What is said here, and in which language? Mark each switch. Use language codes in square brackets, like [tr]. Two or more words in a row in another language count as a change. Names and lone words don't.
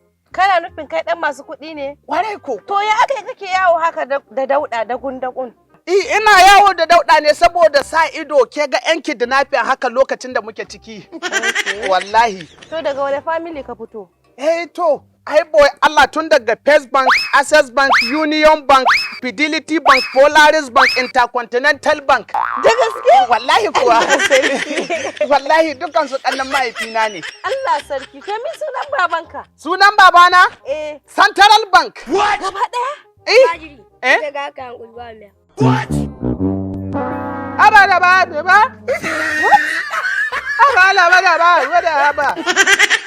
[ha] Kana nufin kai ɗan masu kuɗi ne? Warai ko. To ya aka kake yawo haka da dauɗa da gun? Ina yawo da dauɗa ne saboda sa ido ke ga yan kidnapping haka lokacin da muke ciki. Wallahi. To daga wani family ka fito? To, ai boy Allah tun daga First Bank, Access Bank, Union Bank, Fidelity Bank, Polaris Bank, Intercontinental Bank. Da gaske? Wallahi kuwa. Wallahi dukan su kallon mahaifina ne. Allah sarki, kai min sunan babanka? Sunan babana? Central Bank. [en] What? [ha] Gaba ɗaya? Daga kan ulbamiya. What? Aba da ba. What? Aba da ba.